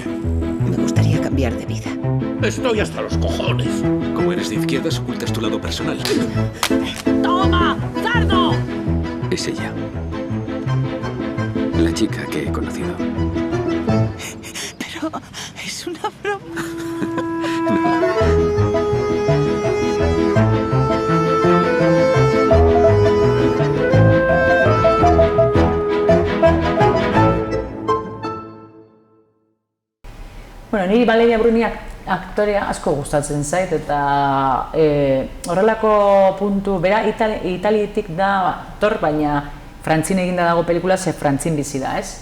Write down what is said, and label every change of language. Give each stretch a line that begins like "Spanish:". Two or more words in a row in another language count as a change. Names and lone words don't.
Spanish: Me gustaría cambiar de vida. Estoy hasta los cojones. Como eres de izquierdas, ocultas tu lado personal. ¡Toma, cerdo! Es ella. La chica que he conocido. Pero es una broma.
Basque: Bueno, niri Valeria Bruni aktorea asko gustatzen zait, eta horrelako puntu, bera Italietik da, baina frantzin eginda dago pelikula, ze frantzin bizi da, ez?